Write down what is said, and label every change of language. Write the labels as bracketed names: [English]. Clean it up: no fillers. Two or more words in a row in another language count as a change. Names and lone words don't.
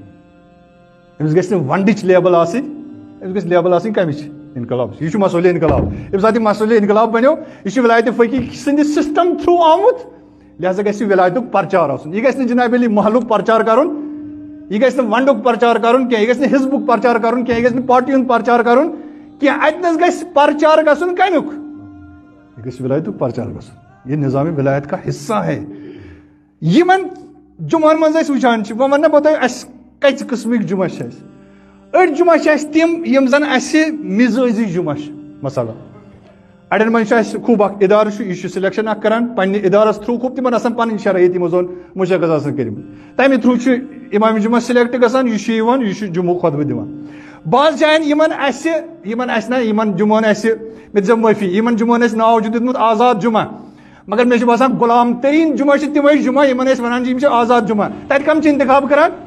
[Kashmiri] أمِس گژھِ نہٕ ونڈٕچ لیبل آسٕنۍ أمِس گژھِ لیبل آسٕنۍ کمِچ انقلاب یہ چھُ مسئول انقلاب ییٚمہِ ساتہٕ یہِ مسئول انقلاب بنیو یہِ چھُ ولایت فقیہ سٕنٛدِ سسٹم تھروٗ آمُت لہذا گژھِ ولایتُک پرچار آسُن یہ گژھِ نہٕ جناب علی محلُک پرچار کرُن یہ گژھِ نہٕ ونڈُک پرچار کرُن کینٛہہ یہ گژھِ نہٕ حزبُک پرچار کرُن کینٛہہ یہ گژھِ نہٕ پارٹی ہُنٛد پرچار کرُن کینٛہہ اتنس گژھِ پرچار گژھُن کمیُک یہ گژھِ ولایتُک پرچار گژھُن [Urdu] یہ نظام ولایت کا حصہ ہے [Kashmiri] یمن جمعن منٛز أسۍ وٕچھان چھِ وۄنۍ ونہٕ بہٕ تۄہہِ اَسہِ کٔژِ قٕسمٕکۍ جمعہ چھِ اَسہِ أڑۍ جمعہ چھِ اَسہِ تِم یِم زن اَسہِ مزٲجی جمعہ چھِ مثلاً اڑٮ۪ن منٛز چھُ اَسہِ خوٗب اکھ ادارٕ چھُ یہِ چھُ سِلیکشن اکھ کران پننہِ ادارس تھروٗ خوٗب تِمن آسان پنٕنۍ شرٲیط یِمو زن مُشخص آسان کٔرمٕتۍ تمہِ تھروٗ چھُ امام جمعہ سِلیکٹ گژھان یہِ چھُ یِوان یہِ چھُ جمعہ خۄطبہٕ دِوان بعض جاین یِمن آسہِ نہ یِمن جمعن آسہِ مےٚ دِژ معٲفی یِمن جمعن آسہِ ناو چھُ دیُتمُت آزاد جمعہ مگر مےٚ چھُ باسان غلام تریٖن جمعہ چھِ تِمے جمعہ یِمن أسۍ ونان چھِ یِم چھِ آزاد جمعہ تتہِ کم چھِ انتخاب کران